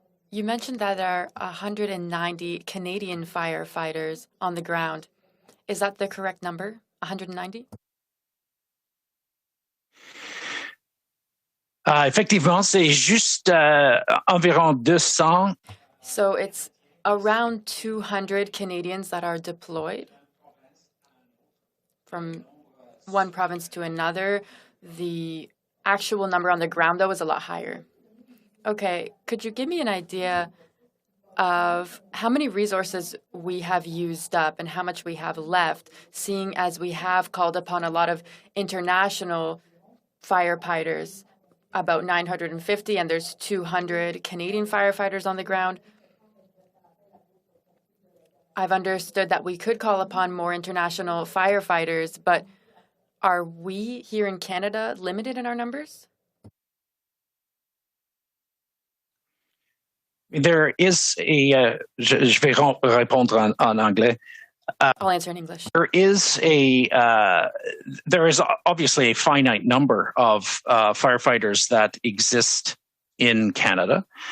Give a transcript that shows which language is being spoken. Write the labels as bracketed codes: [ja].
[en] You mentioned that there are 190 Canadian firefighters on the ground. Is that the correct number, 190? [fr] Effectivement, c'est juste environ 200. [en] So it's around 200 Canadians that are deployed from one province to another. The actual number on the ground, though, is a lot higher. Okay, could you give me an idea of how many resources we have used up and how much we have left, seeing as we have called upon a lot of international firefighters, about 950, and there's 200 Canadian firefighters on the ground? I've understood that we could call upon more international firefighters, but are we here in Canada limited in our numbers? There is a, [fr] je vais répondre en anglais. [en] I'll answer in English. There is obviously a finite number of firefighters that exist in Canada.